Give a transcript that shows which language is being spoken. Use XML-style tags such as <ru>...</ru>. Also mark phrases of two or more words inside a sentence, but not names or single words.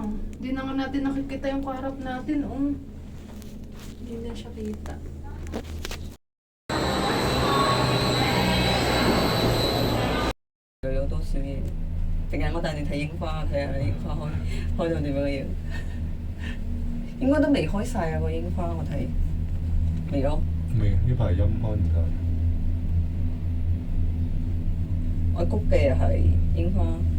<tl>Hindi na nga natin nakikita yung kaharap natin. Hindi na siya kita.</tl> <yue>有好多小嘢，定係我帶你睇櫻花，睇下櫻花開到點樣樣。應該都未開晒啊個櫻花，我睇未咯。未呢排陰開唔得。我谷嘅又係櫻花。</yue>